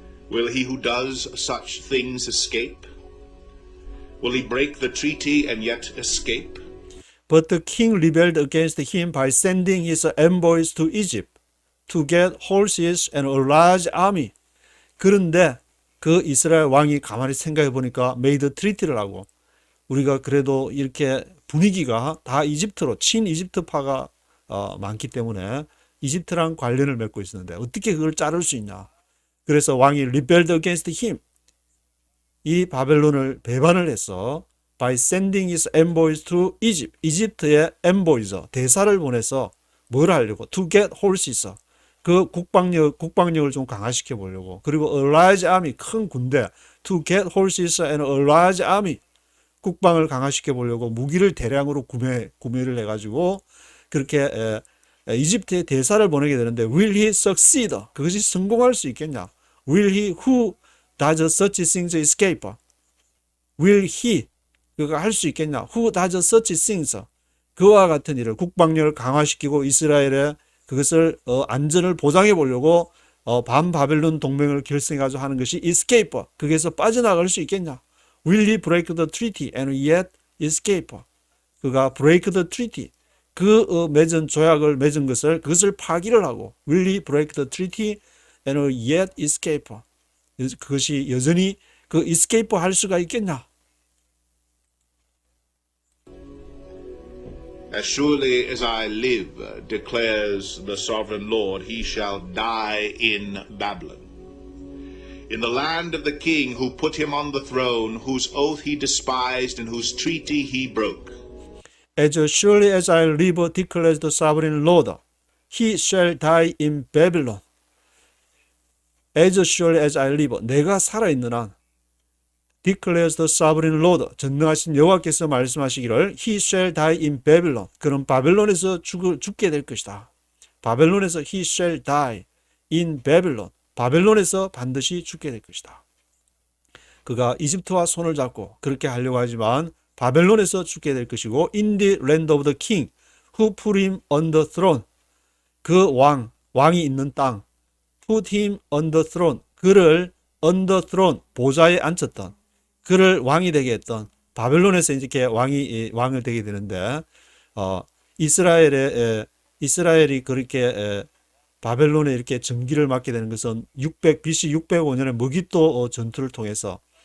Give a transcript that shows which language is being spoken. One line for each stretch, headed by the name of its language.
English: Will he who does such things escape? Will he break the treaty and yet escape? But the king rebelled against him by sending his envoys to Egypt to get horses and a large army.
Korean: 그런데 그 이스라엘 왕이 가만히 생각해 보니까
English: made treaty
Korean: 를 하고, 우리가 그래도 이렇게 분위기가 다 이집트로 친이집트파가 많기 때문에 이집트랑 관련을 맺고 있었는데 어떻게 그걸 자를 수 있냐. 그래서 왕이
English: rebelled against him,
Korean: 이 바벨론을 배반을 해서
English: by sending his envoys to Egypt,
Korean: 이집트의 envoys, 대사를 보내서 뭘 하려고?
English: to get horses,
Korean: 그 국방력을 좀 강화시켜 보려고. 그리고
English: a large army,
Korean: 큰 군대,
English: to get horses and a large army,
Korean: 국방을 강화시켜 보려고 무기를 대량으로 구매를 해가지고 그렇게 이집트에 대사를 보내게 되는데
English: will he succeed?
Korean: 그것이 성공할 수 있겠냐?
English: will he who does such things escape? will he
Korean: 그가 할 수 있겠냐?
English: who does such things?
Korean: 그와 같은 일을 국방력을 강화시키고 이스라엘의 그것을 안전을 보장해 보려고 반바벨론 동맹을 결성해가지고 하는 것이 escape. 거기에서 빠져나갈 수 있겠냐?
English: will he break the treaty and yet escape?
Korean: 그가
English: break the treaty.
Korean: 그 맺은 조약을 맺은 그것을 파기를 하고
English: will he break the treaty and yet escape?
Korean: 그것이 여전히 그 escape 할 수가 있겠냐?
English: As surely as I live, declares the sovereign Lord, he shall die in Babylon, in the land of the king who put him on the throne, whose oath he despised and whose treaty he broke. As surely as I live, declares the sovereign Lord, he shall die in Babylon. As surely as I live,
Korean: 내가 살아있는 한,
English: declares the sovereign Lord,
Korean: 전능하신 여호와께서 말씀하시기를
English: he shall die in Babylon.
Korean: 그는 바벨론에서 죽게 될 것이다. 바벨론에서
English: he shall die in Babylon.
Korean: 바벨론에서 반드시 죽게 될 것이다. 그가 이집트와 손을 잡고 그렇게 하려고 하지만 바벨론에서 죽게 될 것이고
English: in the land of the king who put him on the throne.
Korean: 그 왕이 있는 땅
English: put him on the throne.
Korean: 그를
English: on the throne,
Korean: 보좌에 앉혔던 그를 왕이 되게 했던 바벨론에서 이렇게 왕을 되게 되는데 이스라엘이 그렇게 바벨론에 이렇게 전기를 맡게 되는 것은 BC 605년에 머깃도 전투를 통해서